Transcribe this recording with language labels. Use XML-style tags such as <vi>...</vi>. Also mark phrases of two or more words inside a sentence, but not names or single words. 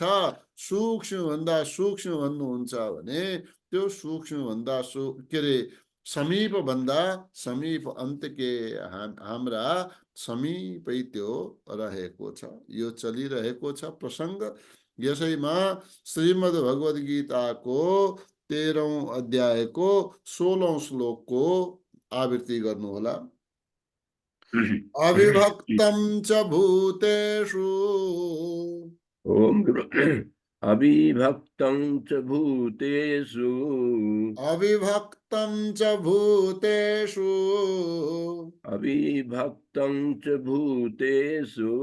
<ne>सूक्ष्म भन्दा सूक्ष्म भन्नुहुन्छ भने त्यो सूक्ष्म भन्दा के रे, समीप भन्दा समीप अन्त्यके हाम्रा समीपै त्यो रहेको छ। यो चलिरहेको छ प्रसंग। यसैमा श्रीमद् भगवद गीताको 13औं अध्यायको 16औं श्लोकको आवृत्ति गर्नुहोला।</ne> <sa>अविभक्तं च भूतेषु, ओम अविभक्तं च भूतेषु, अविभक्तं च भूतेषु, अविभक्तं च भूतेषु,</sa>